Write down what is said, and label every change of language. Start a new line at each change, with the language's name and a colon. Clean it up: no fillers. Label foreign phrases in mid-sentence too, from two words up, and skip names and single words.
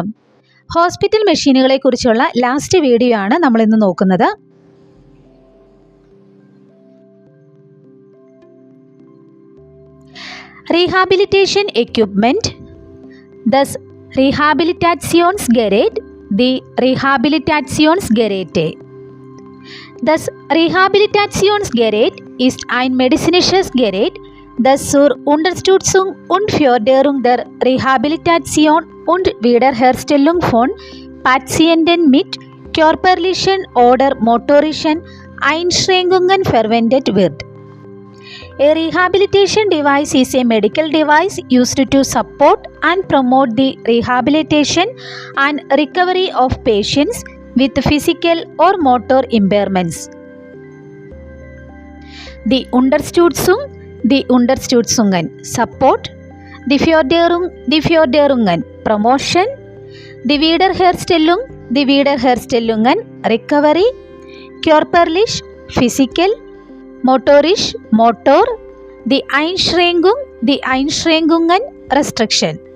Malayalam: ഹോസ്പിറ്റൽ മെഷീനുകളെക്കുറിച്ചുള്ള
English: last video
Malayalam: ആണ് നമ്മളിന്ന് നോക്കുന്നത്.
English: rehabilitation equipment,
German: das Rehabilitationsgerät, die Rehabilitationsgerät. Das Rehabilitationsgerät ist ein medizinisches Gerät, das zur Unterstützung und Förderung der Rehabilitation und Wiederherstellung von Patienten mit körperlichen oder motorischen Einschränkungen verwendet wird.
English: A rehabilitation device is a medical device used to support and promote the rehabilitation and recovery of patients with physical or motor impairments.
German: Die Unterstützung, die Unterstützungen, Support, die Förderungen, Promotion, die Wiederherstellung, die Wiederherstellungen, Recovery, körperlich, physical, motorisch, motor, die Einschränkung, die Einschränkungen, Restriction.